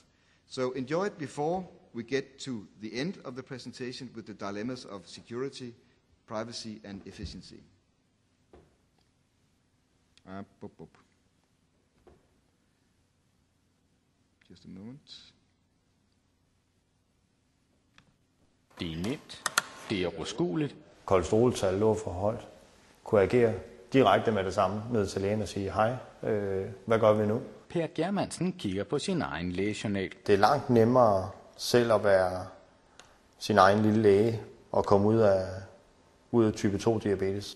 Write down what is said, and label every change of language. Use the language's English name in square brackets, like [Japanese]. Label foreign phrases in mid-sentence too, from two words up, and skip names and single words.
[English] So enjoy it before we get to the end of the presentation with the dilemmas of security privacy and efficiency. Just a moment. [Danish] Det er nemt, det er overskueligt, kolesteroltal lå for højt, kunne agere direkte med det samme ned til lægen og sige, hej, hvad gør vi nu? Per Germansen kigger på sin egen lægejournal. Det er langt nemmere selv at være sin egen lille læge og komme ud af type 2 diabetes.